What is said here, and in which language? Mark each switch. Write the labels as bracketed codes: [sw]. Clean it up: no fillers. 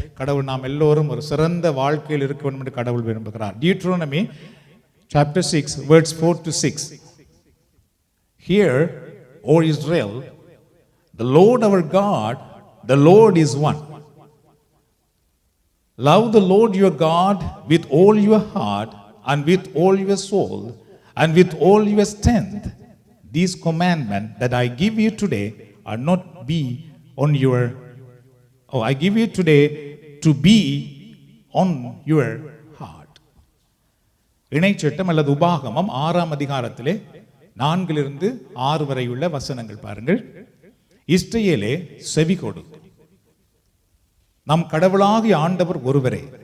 [ta] கடவுள் நாம் எல்லோரும் ஒரு சிறந்த வாழ்க்கையில் இருக்க வேண்டும் என்று கடவுள் விரும்புகிறார். [en] Deuteronomy chapter 6 verse 4 to 6. Hear, O Israel, the Lord our God, the Lord is one. Love the Lord your God with all your heart and with all your soul and with all your strength. These commandments that I give you today are not be on your I give you today to be on your heart. [ta] இணைச்சட்டம் அல்லது உபாகமம் 6ஆம் அதிகாரத்திலே 4-6 வரையுள்ள வசனங்கள் பாருங்கள். இஸ்ரவேலே செவி கொடு, நம் கடவுளாகிய ஆண்டவர் ஒருவரே.